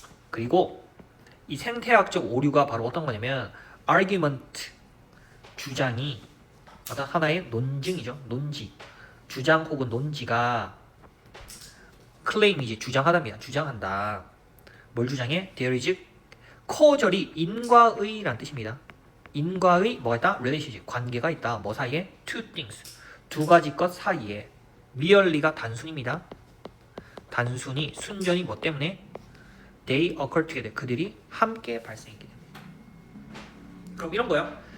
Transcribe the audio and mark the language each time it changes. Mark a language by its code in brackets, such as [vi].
[ko] 그리고 이 생태학적 오류가 바로 어떤 거냐면 argument, 주장이 어떤 하나의 논증이죠. 논지, 주장 혹은 논지가 claim이지 주장하답니다. 주장한다. 뭘 주장해? [en] There is causally [ko] 인과의란 뜻입니다. 인과의 뭐가 있다? relationship 관계가 있다. 뭐 사이에? [en] two things [ko] 두 가지 것 사이에 merely가 단순입니다. 단순히 순전히 뭐 때문에? [en] They occur together [ko] 그들이 함께 발생했기 때문에. 그럼 이런 거요.